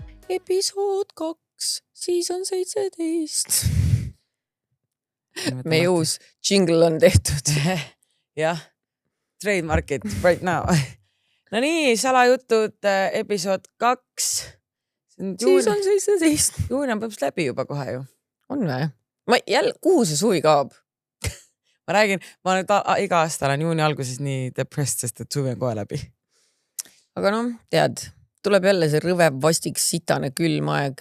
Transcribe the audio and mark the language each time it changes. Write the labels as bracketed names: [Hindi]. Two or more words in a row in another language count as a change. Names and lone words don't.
[Estonian] episood 2, season 17. Meie uus jingle on tehtud. Jah, [English] trademark it right now. [Estonian] No nii, salajutud episood 2. Season 17. Juuni on põhimõtteliselt läbi juba kohe ju. On või? Kuhu see suvi kaob? Ma räägin, ma nüüd iga aasta olen juuni alguses nii depressed, sest et suvi on kohe läbi. Aga noh, tead, tuleb jälle see rõve vastik sitane külm aeg.